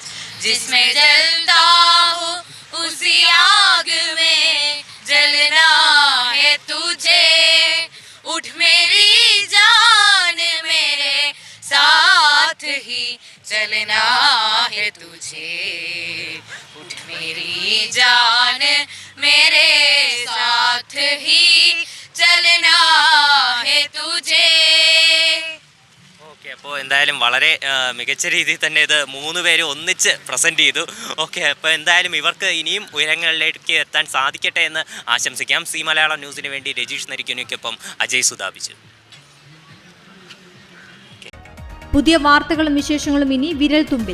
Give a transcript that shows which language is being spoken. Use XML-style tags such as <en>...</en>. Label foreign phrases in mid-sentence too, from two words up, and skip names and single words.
<hi>जिसमें जलता हूँ उसी आग में जलना है तुझे उठ मेरी जान मेरे साथ ही चलना है तुझे उठ मेरी जान मेरे साथ ही चलना है तुझे.</hi> <ml>ഓക്കെ, അപ്പോൾ എന്തായാലും വളരെ മികച്ച രീതിയിൽ തന്നെ ഇത് 3 പേരും ഒന്നിച്ച് പ്രസൻറ്റ് ചെയ്തു. ഓക്കെ, അപ്പോൾ എന്തായാലും ഇവർക്ക് ഇനിയും ഉയരങ്ങളിലേക്ക് എത്താൻ സാധിക്കട്ടെ എന്ന് ആശംസിക്കാം. സി മലയാളം ന്യൂസിന് വേണ്ടി രജീഷ് നരിക്കുനിക്കൊപ്പം അജയ് സുധാപിച്ചു. പുതിയ വാർത്തകളും വിശേഷങ്ങളും ഇനി വിരൽ തുമ്പിൽ.</ml>